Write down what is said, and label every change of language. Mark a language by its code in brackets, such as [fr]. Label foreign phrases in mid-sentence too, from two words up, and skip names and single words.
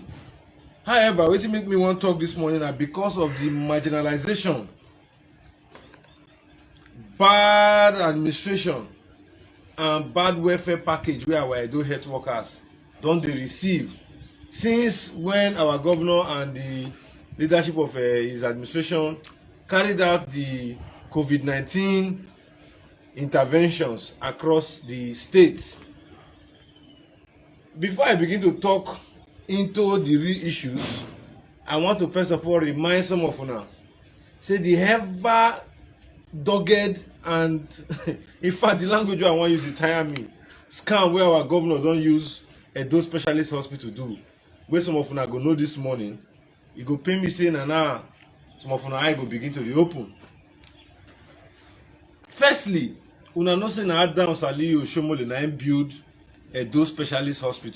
[pcm] However, wetin make me wan talk this morning na because of the marginalization, bad administration and bad welfare package wey our Edo health workers don dey receive since when our governor and the leadership of his administration carried out the COVID-19 interventions across the state. Before I begin to talk into the real issues, I want to first of all remind some of una say the ever dogged and in fact the language I wan use dey tire me scam wey our governor don use Edo Specialist Hospital do, wey some of una go know this morning. E go pain me say na now some of una eye go begin to dey open. Firstly, una know say na Adams Aliyu Oshiomhole na im build Edo Specialist Hospital.